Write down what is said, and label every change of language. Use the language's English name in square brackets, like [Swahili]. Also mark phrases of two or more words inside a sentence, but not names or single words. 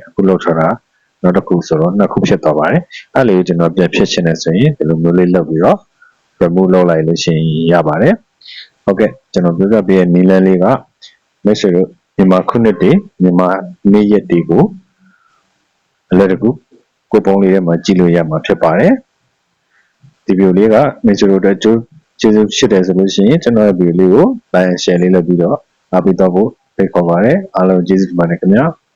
[Burmese] အခုလောက်ထားတာနောက်တစ်ခုဆိုတော့နှစ်ခုဖြစ်သွားပါတယ်။အဲ့လေးကိုကျွန်တော်ပြန်ဖြည့်ချင်တယ်ဆိုရင်ဒီလိုမျိုးလေးလုပ်ပြီးတော့ remove လုပ်လိုက်လို့ရှိရင်ရပါတယ်။ဟုတ်ကဲ့ကျွန်တော်ပြောပြပေးတဲ့နည်းလမ်းလေးကမိတ်ဆွေတို့မြန်မာခုနှစ်တွေမြန်မာနေ့ရက်တွေကိုအလွယ်တကူကိုပုံလေးထဲမှာကြည့်လို့ရမှာဖြစ်ပါတယ်။ဒီဗီဒီယိုလေးကမိတ်ဆွေတို့အတွက်ကျေးဇူးရှိတယ်ဆိုလို့ရှိရင်ကျွန်တော်ရဲ့ဗီဒီယိုလေးကို [English] like and share [Burmese] လေးလုပ်ပြီးတော့အားပေးတော့ဖို့ဖိတ်ခေါ်ပါတယ်အားလုံးကျေးဇူးတင်ပါတယ်ခင်ဗျာ